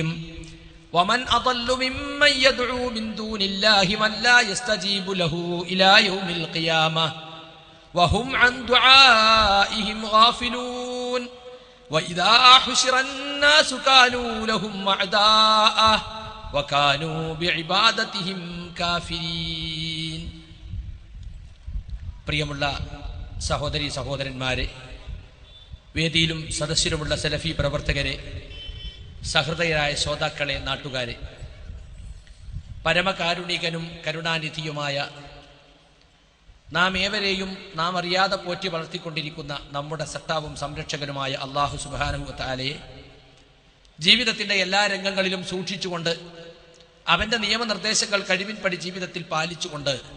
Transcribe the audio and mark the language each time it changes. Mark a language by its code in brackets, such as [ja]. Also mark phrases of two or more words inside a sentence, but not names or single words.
[ar] ومن أضل ممن يدعو من دون الله من لا يستجيب له إلى يوم القيامة وهم عن دعائهم غافلون. وإذا حشر الناس كانوا لهم أعداء وكانوا بعبادتهم كافرين. [ml] പ്രിയമുള്ള സഹോദരി സഹോദരന്മാരെ, വേദിയിലും സദസ്സിലുമുള്ള സലഫി പ്രവർത്തകരെ, സഹൃദയരായ ശ്രോതാക്കളെ, നാട്ടുകാരെ, പരമകാരുണികനും കരുണാനിധിയുമായ നാം ഏവരെയും നാം അറിയാതെ പോറ്റി വളർത്തിക്കൊണ്ടിരിക്കുന്ന നമ്മുടെ സത്താവും സംരക്ഷകനുമായ [ar] الله سبحانه و تعالى [ml] ജീവിതത്തിൻ്റെ എല്ലാ രംഗങ്ങളിലും സൂക്ഷിച്ചുകൊണ്ട് അവൻ്റെ നിയമനിർദ്ദേശങ്ങൾ കഴിവിൻപടി ജീവിതത്തിൽ പാലിച്ചുകൊണ്ട്